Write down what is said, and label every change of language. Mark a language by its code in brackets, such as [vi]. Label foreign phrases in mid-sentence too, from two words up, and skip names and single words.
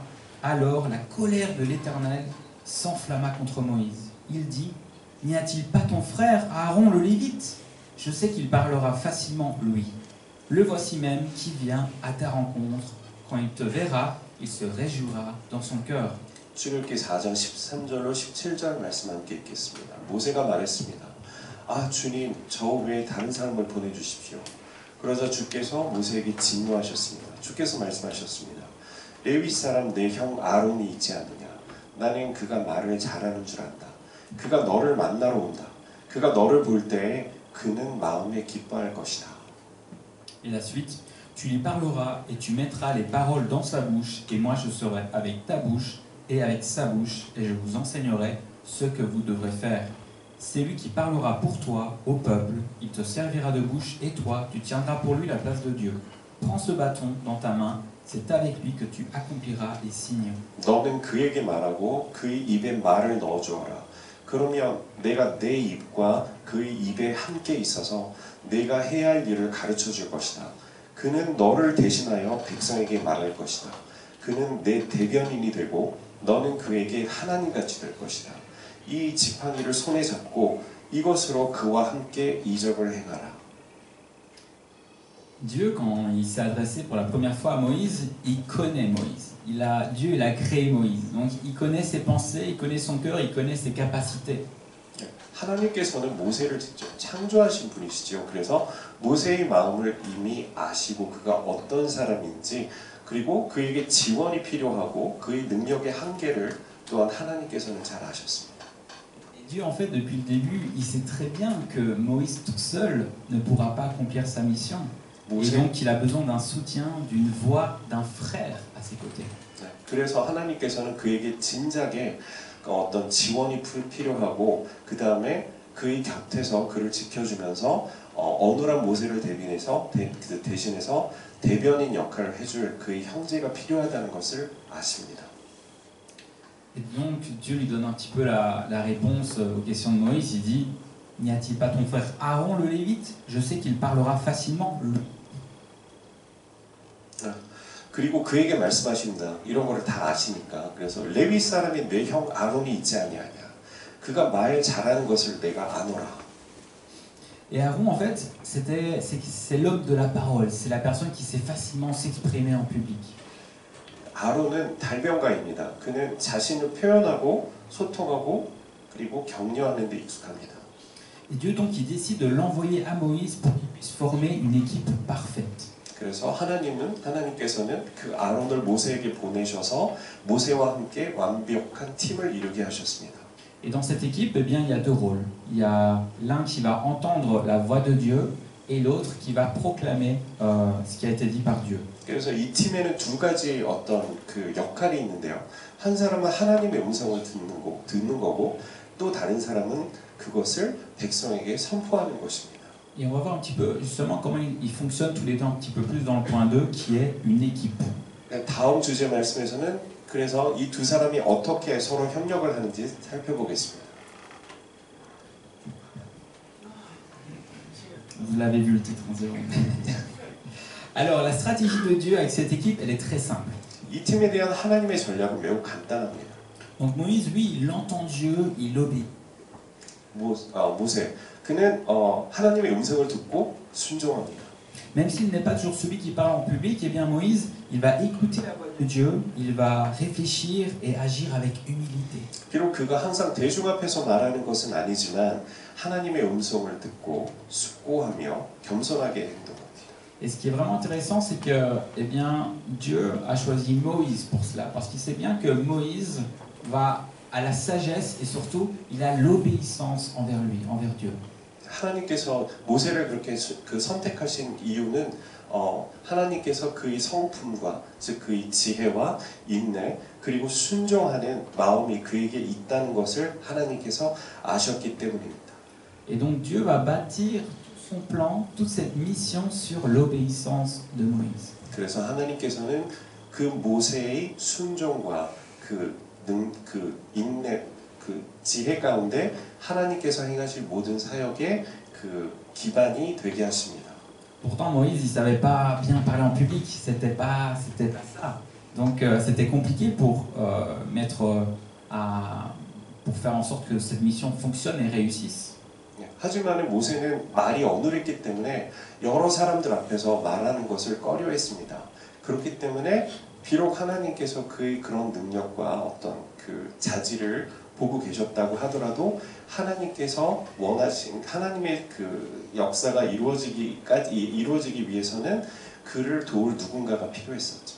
[fr] Alors la colère de l'Éternel s'enflamma contre Moïse. Il dit, n'y a-t-il pas ton frère Aaron le Lévite? Je sais qu'il parlera facilement lui. Le voici même qui vient à ta rencontre. Quand il te verra, il se réjouira dans son cœur. [ko] 출애굽기 4장 13절로 17절 말씀 함께 읽겠습니다. 모세가 말했습니다. 아 주님, 저 외에 다른 사람을 보내주십시오. 그러자 주께서 모세에게 진노하셨습니다. 주께서 말씀하셨습니다. 레위 사람 내 형 아론이 있지 않느냐? 나는 그가 말을 잘하는 줄 안다. 그가 너를 만나러 온다. 그가 너를 볼 때에 그는 마음에 기뻐할 것이다. [fr] Et la suite, tu lui parleras et tu mettras les paroles dans sa bouche, et moi je serai avec ta bouche et avec sa bouche, et je vous enseignerai ce que vous devrez faire. C'est lui qui parlera pour toi au peuple, il te servira de bouche, et toi, tu tiendras pour lui la place de Dieu. Prends ce bâton dans ta main, c'est avec lui que tu accompliras les signes. [ko] 너는 그에게 말하고 그의 입에 말을 넣어주어라. 그러면 내가 내 입과 그의 입에 함께 있어서 내가 해야 할 일을 가르쳐 줄 것이다. 그는 너를 대신하여 백성에게 말할 것이다. 그는 내 대변인이 되고 너는 그에게 하나님같이 될 것이다. 이 지팡이를 손에 잡고 이것으로 그와 함께 이적을 행하라. [fr] Dieu, quand il s'est adressé pour la première fois à Moïse, il connaît Moïse. Dieu, il a créé Moïse. Donc il connaît ses pensées, il connaît son cœur, il connaît ses capacités. [ko] 하나님께서는 모세를 직접 창조하신 분이시죠. 그래서 모세의 마음을 이미 아시고 그가 어떤 사람인지 그리고 그에게 지원이 필요하고 그의 능력의 한계를 또한 하나님께서는 잘 아셨습니다. [fr] Dieu, en fait, depuis le début, il sait très bien que Moïse tout seul ne pourra pas accomplir sa mission. Et donc, il a besoin d'un soutien, d'une voix, d'un frère à ses côtés. [ko] 그래서 하나님께서는 그에게 진작에 어떤 지원이 필요하고 그 다음에 그의 곁에서 그를 지켜주면서 어눌한 모세를 대신해서 대변인 역할을 해줄 그의 형제가 필요하다는 것을 아십니다. [fr] Et donc Dieu lui donne un petit peu la réponse aux questions de Moïse. Il dit, n'y a-t-il pas ton frère Aaron le Lévite? Je sais qu'il parlera facilement lui. [ko] 그리고 그에게 말씀하십니다. 이런 거를 다 아시니까. 그래서 레위 사람인 내 형 아론이 있지 아니하냐. 그가 말 잘하는 것을 내가 아노라. [fr] Et Aaron, en fait, c'est l'homme de la parole. C'est la personne qui sait facilement s'exprimer en public. [ko] 아론은 달변가입니다. 그는 자신을 표현하고 소통하고 그리고 격려하는 데 익숙합니다. [fr] Et Dieu donc il décide de l'envoyer à Moïse pour qu'il puisse former une équipe parfaite. [ko] 그래서 하나님께서는 그 아론을 모세에게 보내셔서 모세와 함께 완벽한 팀을 이루게 하셨습니다. [fr] Et dans cette équipe, eh bien, il y a deux rôles. Il y a l'un qui va entendre la voix de Dieu et l'autre qui va proclamer ce qui a été dit par Dieu. [ko] 그래서 이 팀에는 두 가지 어떤 그 역할이 있는데요. 한 사람은 하나님의 음성을 듣는 거고 또 다른 사람은 그것을 백성에게 선포하는 것입니다. [fr] Et on va voir un petit peu justement comment ils fonctionnent tous les deux un petit peu plus dans le point 2 qui est une équipe. [ko] 다음 주제 말씀에서는 그래서 이 두 사람이 어떻게 서로 협력을 하는지 살펴보겠습니다. [fr] Vous l'avez vu le titre en zéro. Alors la stratégie de Dieu avec cette équipe, elle est très simple. [ko] 이 팀에 대한 하나님의 전략은 매우 간단합니다. [fr] Donc Moïse, lui, il entend Dieu, il obéit. [ko] 모세, 그는 하나님의 음성을 듣고 순종합니다. [fr] Même s'il n'est pas toujours celui qui parle en public, eh bien Moïse, il va écouter la voix de Dieu, il va réfléchir et agir avec humilité. [ko] 비록 그가 항상 대중 앞에서 말하는 것은 아니지만 하나님의 음성을 듣고 숙고하며 겸손하게 행동합니다. [fr] Et ce qui est vraiment intéressant, c'est que eh bien, Dieu a choisi Moïse pour cela, parce qu'il sait bien que Moïse va à la sagesse et surtout, il a l'obéissance envers lui, envers Dieu. [ko] 하나님께서 모세를 그렇게 선택하신 이유는 하나님께서 그의 성품과 즉 그의 지혜와 인내 그리고 순종하는 마음이 그에게 있다는 것을 하나님께서 아셨기 때문입니다. [fr] Et donc Dieu va bâtir son plan, toute cette mission sur l'obéissance de Moïse. [ko] 그래서 하나님께서는 그 모세의 순종과 그 인내, 그 지혜 가운데 하나님께서 행하실 모든 사역의 그 기반이 되게 하십니다. [fr] Pourtant Moïse, il savait pas bien parler en public, c'était pas ça. Donc c'était compliqué pour pour faire en sorte que cette mission fonctionne et réussisse. [ko] 하지만 모세는 말이 어눌했기 때문에 여러 사람들 앞에서 말하는 것을 꺼려했습니다. 그렇기 때문에 비록 하나님께서 그의 그런 능력과 어떤 그 자질을 보고 계셨다고 하더라도 하나님께서 원하신 하나님의 그 역사가 이루어지기 위해서는 그를 도울 누군가가 필요했었죠.